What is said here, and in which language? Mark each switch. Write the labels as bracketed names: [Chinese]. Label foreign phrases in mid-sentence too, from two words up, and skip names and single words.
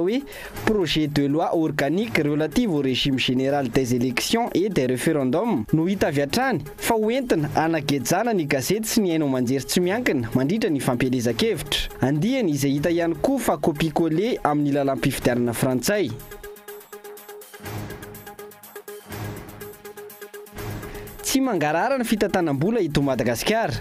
[Malagasy] hoe [French] projet de loi organique relative au régime général des élections et des référendums [Malagasy] no hita avy hatrany fa hoentina anagejana ny gazety sy ny haino manjery tsy miankina mandritra ny fampielezan-kevitra. Andiany izay hita ihany koa fa copie-collé amin'ny lalam-pifidianana frantsay. Tsy mangarara ny fitantanam-bola eto Madagasikara.